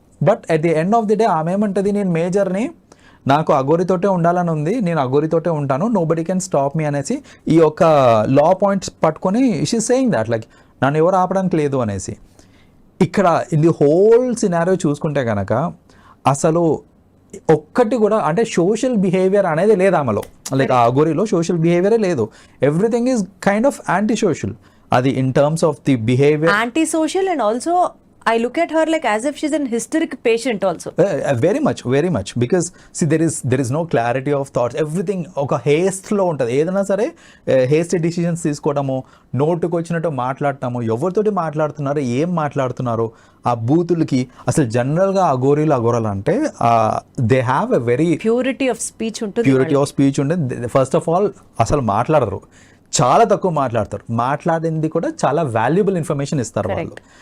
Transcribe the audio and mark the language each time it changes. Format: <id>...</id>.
<te>But at the end of the day ఆమె ఏమంటుంది, నేను మేజర్ని, నాకు అఘోరితోటే ఉండాలని ఉంది, నేను అఘోరితోటే ఉంటాను, no body can stop మీ అనేసి ఈ యొక్క లా పాయింట్స్ పట్టుకొని షీ సేయింగ్ దాట్ లైక్ నన్ను ఎవరు ఆపడానికి లేదు అనేసి. ఇక్కడ ఇన్ ది హోల్ సినారియో చూసుకుంటే కనుక అసలు ఒక్కటి కూడా అంటే సోషల్ బిహేవియర్ అనేది లేదు ఆమెలో, లైక్ ఆ అఘోరిలో సోషల్ బిహేవియరే లేదు.</te> <en>Everything is kind of anti social. అది in terms of the behaviour, anti social, and also I look at her like as if she's an hysteric patient also. very much because see there is no clarity of thoughts, everything ఒక haste లో ఉంటుంది.</en> <te>ఏదైనా సరే hasty decisions తీసుకోవడము, నోటుకు వచ్చినట్టు మాట్లాడటము, ఎవరితోటి మాట్లాడుతున్నారు, ఏం మాట్లాడుతున్నారు, ఆ బూతులకి. అసలు జనరల్గా అఘోరాలు అంటే they have a very</te> <en>Purity of speech ఉంటుంది, purity of speech ఉంటుంది.</en> <te>ఫస్ట్ ఆఫ్ ఆల్ అసలు మాట్లాడరు, చాలా తక్కువ మాట్లాడతారు, మాట్లాడింది కూడా చాలా వాల్యుబుల్ ఇన్ఫర్మేషన్ ఇస్తారు వాళ్ళు.</te>